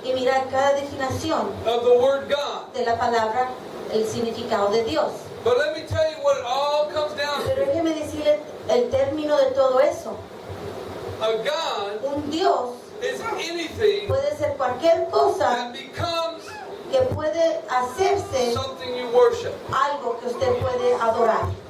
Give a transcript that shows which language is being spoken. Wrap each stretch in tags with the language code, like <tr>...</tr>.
<es>y mirar cada definición</es> <en>of the word God.</en> <es>de la palabra, el significado de Dios.</es> <en>But let me tell you what it all comes down</en> <es>Pero</es> <en>to.</en> <es>déjeme decirle el término de todo eso.</es> <en>A God</en> <es>Un Dios</es> <en>is anything</en> <es>puede ser cualquier cosa</es> <en>that becomes</en> <es>que puede hacerse</es> <en>something you worship.</en> <es>algo que usted puede adorar.</es>